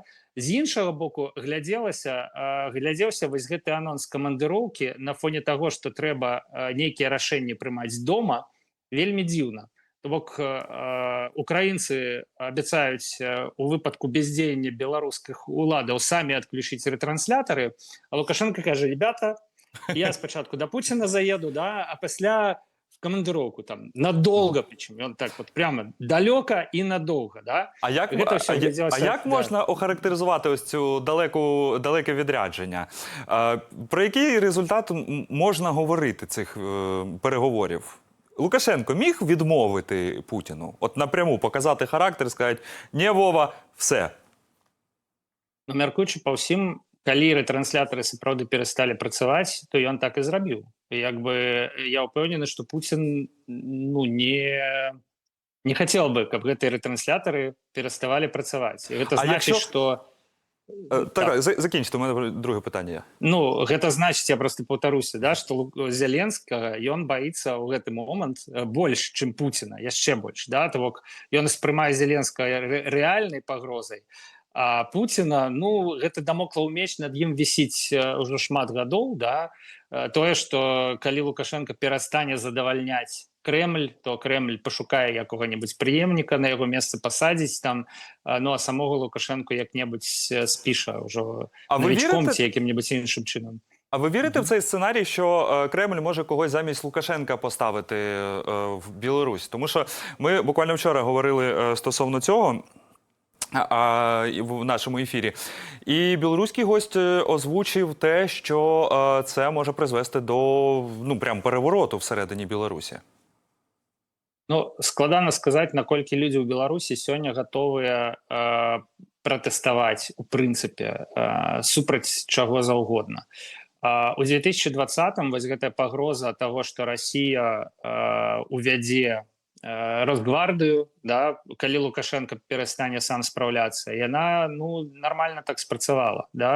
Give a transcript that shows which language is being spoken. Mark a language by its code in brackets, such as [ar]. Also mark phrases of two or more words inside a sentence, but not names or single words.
[be] З іншага боку, глядзеўся вось гэты анонс камандыроўкі на фоне таго, што трэба нейкія рашэнні прымаць дома, вельмі дзіўна. То бок, украінцы абяцаюць у выпадку бездзеяння беларускіх уладаў самі адключыць рэтрансляторы, а Лукашенко кажа: [uk] ребята, Я спочатку до Путіна заеду, да, а після в командировку там надолго, причому он так от прямо далеко і надовго, да. А як, [be] Гэта все [uk] а як да. можна охарактеризувати ось цю далеке відрядження? Про який результат можна говорити цих переговорів? Лукашенко міг відмовити Путіну? От напряму показати характер, сказати, ні, Вова, все. Ну, [be] мяркуючы па ўсім, калі рэтрансляторы сапраўды перасталі працаваць, то ён так і зрабіў. Як бы я ўпэўнены, што Пуцін ну, не хацеў бы, каб гэтыя рэтрансляторы пераставалі працаваць. І гэта А значыць, [uk] якщо- [be] што [uk] Так, закінчите, у мене друге питання є. [be] ну гэта значыць, я просто паўтаруся, да, што Зеленскага ён баіцца ў гэты момант больш, чым Пуціна, яшчэ больш, да, то бок ён спрымае Зеленскага рэальнай пагрозай. А Пуціна, ну, гэта дамоклаў меч над ім вісіць ўжо шмат гадоў, да, тое, што калі Лукашенко перастане задавальняць Кремль, то Кремль пашукае якога-небудзь прыемніка на яго месца пасадзіць там, ну, а самого Лукашенко як-небудзь спіша ўжо навічком ці якім-небудзь іншым чынам. [uk] А ви вірите в цей сценарій, що Кремль може когось замість Лукашенка поставити в Білорусь? Тому що ми буквально вчора говорили стосовно цього в нашому ефірі. І білоруський гость озвучив те, що це може призвести до, ну, прям перевороту всередині Білорусі. [be] Ну, складана сказаць, наколькі людзі ў Беларусі сёння гатовыя пратэставаць, у прынцыпе, супраць чаго заўгодна. У 2020-м вось гэтая пагроза таго, што Расія увядзе Росгвардыю, да, калі Лукашенко перастане сам спраўляцца, яна, ну, нармальна так спрацавала, да.